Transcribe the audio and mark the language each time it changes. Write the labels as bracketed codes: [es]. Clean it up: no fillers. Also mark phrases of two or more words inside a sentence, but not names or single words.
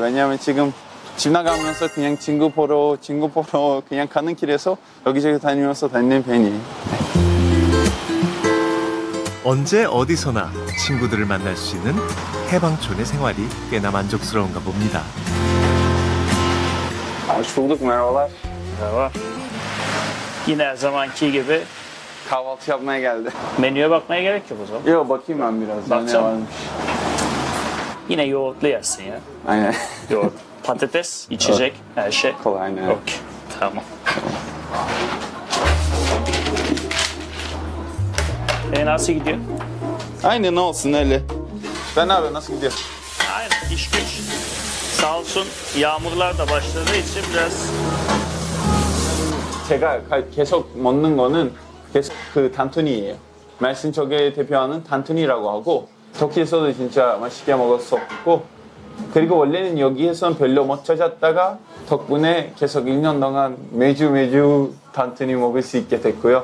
[ko] 왜냐하면 지금 지나가면서 그냥 친구 보러 그냥 가는 길에서 여기저기 다니면서 다니는 편이에요. 언제 어디서나 친구들을 만날 수 있는 해방촌의 생활이 꽤나 만족스러운가 봅니다. [tr] Hoş bulduk, merhabalar. Merhaba. Yine her zamanki gibi Kahvaltı yapmaya geldi. menüye bakmaya gerek yok o zaman. Yok bakayım ben biraz. Bakacağım. Ne varmış. Yine yoğurtlu yersin ya. Aynen. Yoğurt, patates, içecek, her şey. Kolay aynen. Okey, tamam. Nasıl gidiyor? Aynen olsun öyle. Ben abi nasıl gidiyor? Aynen, iş güç. Sağ olsun yağmurlar da başladığı için biraz [ko] 제가 계속 먹는 거는 계속 그 단툰이에요. 말씀 쪽에 대표하는 단툰이라고 하고 터키에서도 진짜 맛있게 먹었었고 그리고 원래는 여기에서는 별로 못 찾았다가 덕분에 계속 1년 동안 매주 단툰이 먹을 수 있게 됐고요.